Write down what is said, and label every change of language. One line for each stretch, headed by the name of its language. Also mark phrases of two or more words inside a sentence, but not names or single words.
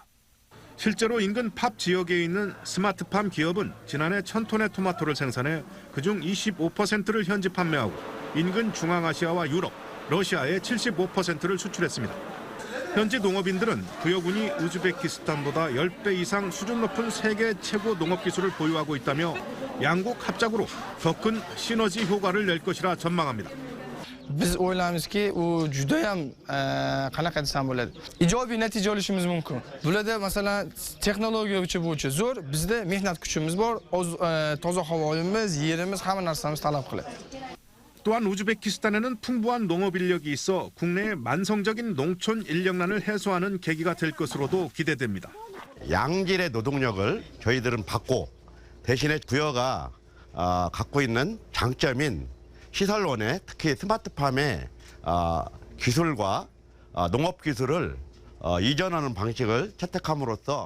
Korean: 실제로 인근 팝 지역에 있는 스마트팜 기업은 지난해 1,000톤의 토마토를 생산해 그중 25%를 현지 판매하고 인근 중앙아시아와 유럽, 러시아에 75%를 수출했습니다. 현지 농업인들은 부여군이 우즈베키스탄보다 10배 이상 수준 높은 세계 최고 농업기술을 보유하고 있다며 양국 합작으로 더 큰 시너지 효과를 낼 것이라 전망합니다.
Uzbek: Biz o'ylaymizki, u judayam qanaqa desam bo'ladi. Ijobiy natija olishimiz mumkin. Bularda masalan texnologiya bo'yicha zo'r, bizda mehnat kuchimiz bor, toza havoyimiz, yerimiz, hamma narsamiz talab qiladi.
Korean: 또한 우즈베키스탄에는 풍부한 농업 인력이 있어 국내의 만성적인 농촌 인력난을 해소하는 계기가 될 것으로도 기대됩니다. 양질의 노동력을 저희들은 받고 대신에 부여가 갖고 있는 장점인 시설원에 특히 스마트팜의 기술과 농업 기술을 이전하는 방식을 채택함으로써